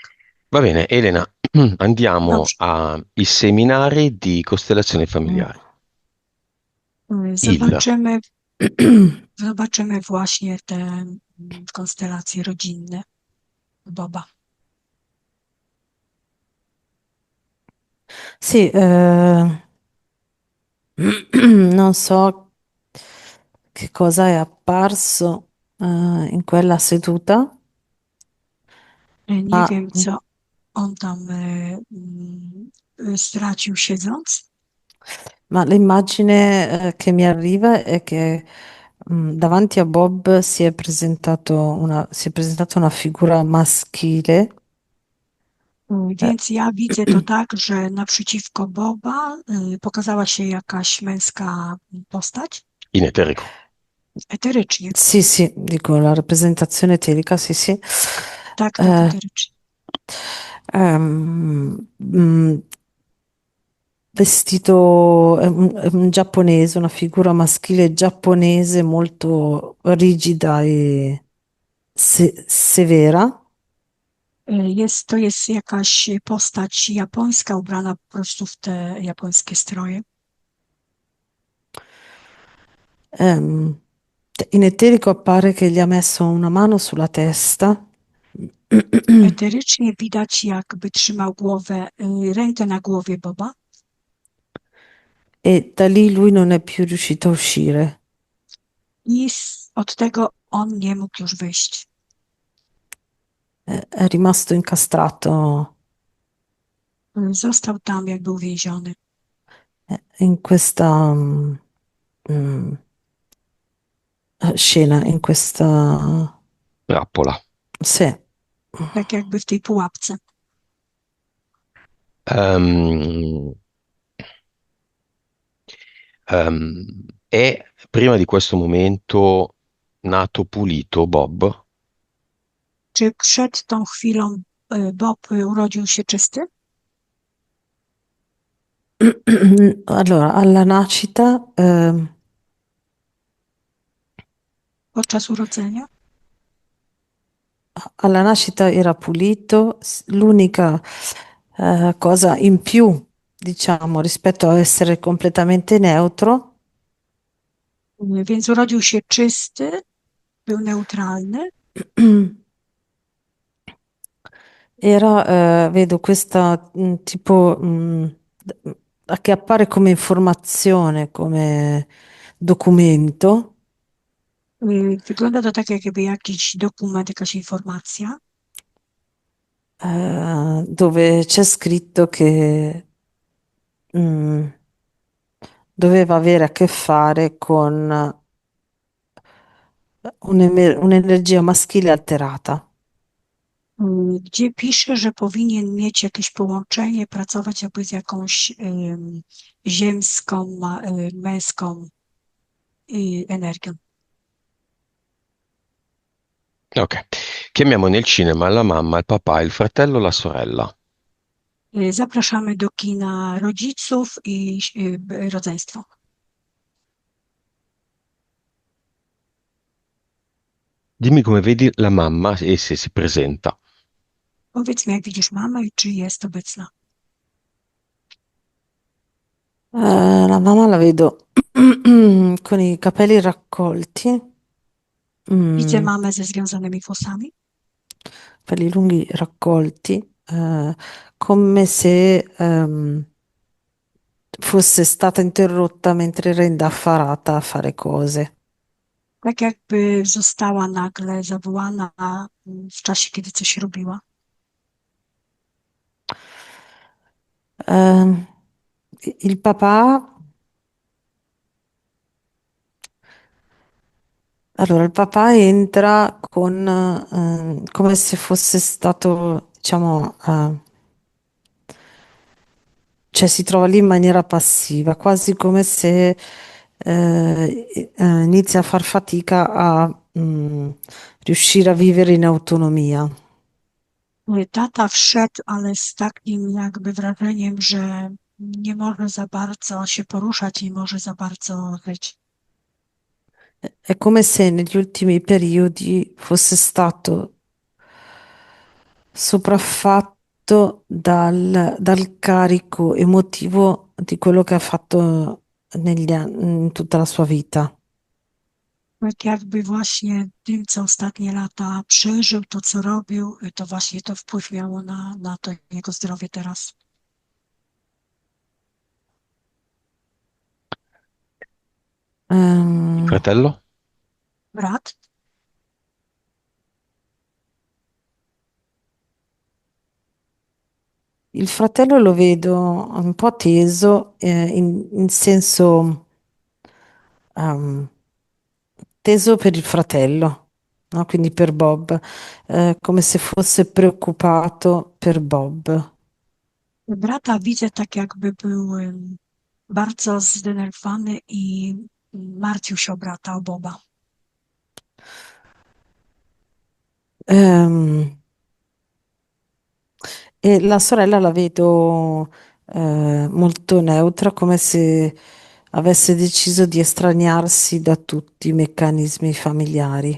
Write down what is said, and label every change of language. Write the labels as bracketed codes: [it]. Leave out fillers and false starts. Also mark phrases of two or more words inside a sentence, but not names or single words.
[it] Va bene, Elena, andiamo [pl] Dobrze. [it] ai seminari di costellazioni familiari. Il, [pl] Zobaczymy, zobaczymy właśnie te konstelacje rodzinne Boba. [it] Sì, non so che cosa è apparso in quella seduta, [pl] Nie [it] ma, [pl] wiem, co on tam stracił siedząc. [it] ma l'immagine che mi arriva è che davanti a Bob si è presentata una figura maschile, eh, [pl] Więc ja widzę to tak, że naprzeciwko Boba pokazała się jakaś męska postać, [it] in eterico. [pl] eterycznie. [it] sì, sì, dico la rappresentazione eterica, sì, sì. [pl] Tak, tak, Eh, eterycznie. [it] mm, vestito è un giapponese, una figura maschile giapponese molto rigida e severa. [pl] To jest jakaś postać japońska ubrana po prostu w te japońskie stroje. [it] Ehm, in eterico appare che gli ha messo una mano sulla testa [pl] Eterycznie widać, jakby trzymał rękę na głowie Boba [it] e da lì lui non è più riuscito a uscire. [pl] i od tego on nie mógł już wyjść. [it] È rimasto incastrato [pl] Został tam, jak był więziony. [it] in questa mm, scena, in questa... Trappola. Sì. [pl] Tak jakby w tej pułapce. [it] Ehm, è prima di questo momento nato pulito Bob? [pl] Czy przed tą chwilą Bob urodził się czysty [it] Allora, alla nascita, [pl] podczas urodzenia? [it] alla nascita era pulito, l'unica cosa in più, diciamo, rispetto a essere completamente neutro, [pl] Więc urodził się czysty, był neutralny. [it] era, vedo questa tipo che appare come informazione, come documento, [pl] Wygląda to tak, jakby jakiś dokument, jakaś informacja, [it] dove c'è scritto che mm, doveva avere a che fare con un'energia maschile alterata. [pl] gdzie pisze, że powinien mieć jakieś połączenie, pracować jakby z jakąś ziemską, męską energią. [it] Ok. Chiamiamo nel cinema la mamma, il papà, il fratello, la sorella. [pl] Zapraszamy do kina rodziców i rodzeństwo. [it] Dimmi come vedi la mamma e se si presenta. [pl] Powiedz mi, jak widzisz mamę i czy jest obecna. [it] La mamma la vedo con i capelli raccolti, [pl] Widzę mm, mamę ze związanymi włosami, [it] capelli lunghi raccolti, come se fosse stata interrotta mentre era indaffarata a fare cose. [pl] tak jakby została nagle zawołana w czasie, kiedy coś robiła. [it] Ehm, il papà, allora, il papà entra con, come se fosse stato, diciamo, cioè si trova lì in maniera passiva, quasi come se inizia a far fatica a riuscire a vivere in autonomia. [pl] Tata wszedł, ale z takim jakby wrażeniem, że nie może za bardzo się poruszać, nie może za bardzo żyć. [it] È come se negli ultimi periodi fosse stato sopraffatto dal carico emotivo di quello che ha fatto in tutta la sua vita. [pl] Tak jakby właśnie tym, co ostatnie lata przeżył, to co robił, to właśnie to wpływ miało na to jego zdrowie teraz. [it] Il Ehm, fratello? [pl] Brat? [it] il fratello lo vedo un po' teso, in senso ehm, teso per il fratello, no? Quindi per Bob, come se fosse preoccupato per Bob. [pl] Brata widzę tak, jakby był bardzo zdenerwowany i martwił się o brata, o Boba. [it] Ehm, e la sorella la vedo molto neutra, come se avesse deciso di estraniarsi da tutti i meccanismi familiari.